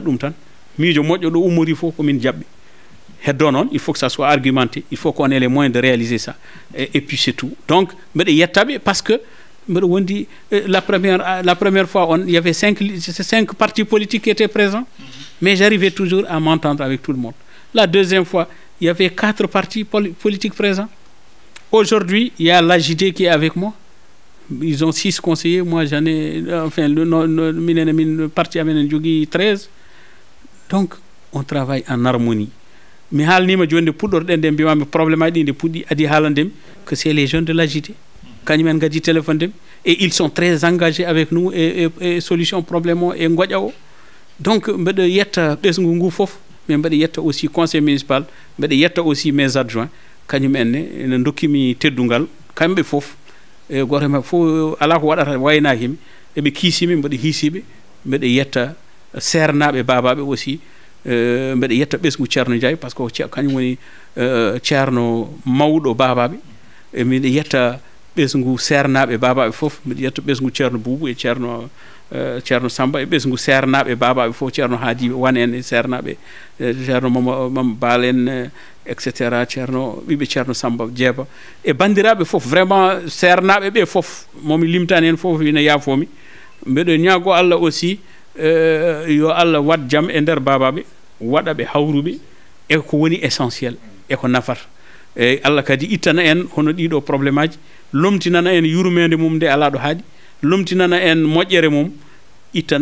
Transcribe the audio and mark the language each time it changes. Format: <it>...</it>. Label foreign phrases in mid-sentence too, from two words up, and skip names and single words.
<ff>ɗum tan miijo moƴƴo ɗo ummori fof komin jaɓɓi heddo noon</ff> <fr>il faut que ça soit argumenté il faut qu'on ait les moyens de réaliser ça et puis c'est tout donc</fr> <ff>mbeɗa yettaɓe</ff> <fr>parce que</fr> <ff>mbeɗa wondi</ff> <fr>la première fois il y avait 5 partis politiques qui étaient présents mais j'arrivais toujours à m'entendre avec tout le monde la deuxième fois il y avait 4 partis politiques présents aujourd'hui il y a l'AJD qui est avec moi ils ont 6 conseillers moi j'en ai enfin le parti</fr> <ff>amen jogui 13</ff> <fr>donc on travaille en harmonie</fr> <ff>mi haalnima joni puɗɗorɗen nde mbimami probléme aji ɗi nde puɗɗi adi haalandemi</ff> <fr>que c'est les jeunes de l'AJD</fr> <ff>kañumen gaddi téléphone ndemi</ff> <fr>et ils sont très engagés avec nous et</fr> <ff>solution probléme o e goƴa o donc mbeɗa yetta ɓesgu ngu foof mais mbeɗa yetta aussi</ff> <fr>conseil municipal</fr> <ff>mbeɗa yetta</ff> <fr>aussi mes adjoints</fr> <ff>kañumenne ene dokkimi teddungal kamɓe foof e goto maɓɓe fof ala ko waɗata waynakimi eɓe kiisimi mbeɗa hiisiɓe mbeɗa yetta sernaɓe babaɓe aussi mbeɗa yetta ɓesgu ceerno Ndiaye</ff> <fr>par ce que</fr> <ff>kañum woni ceerno mawɗo babaɓe e mbiɗa yetta ɓesgu sernaɓe babaɓe foof mbiɗa yetta ɓesgu ceerno Boubou e ceerno Samba e ɓesgu sernaɓe babaɓe foof ceerno Hadi Wane en e sernaɓe ceerno Mama Baal en et cetera ceerno ɓiɓe ceerno Samba Djeeba e bandiraɓe foof vraiment sernaɓe ɓe foof momi limtani hen foof ina yaafomi mbeɗo ñaago Allah aussi yo Allah wat jaam e nder babaɓe waɗaɓe hawruɓe e ko woni essentiel e ko nafata e Allah kadi ittana en hono ɗiɗo probléme aji lomtinana en yurmede mum nde ala ɗo haaɗi lomtinana en moƴƴere mum ittana</ff>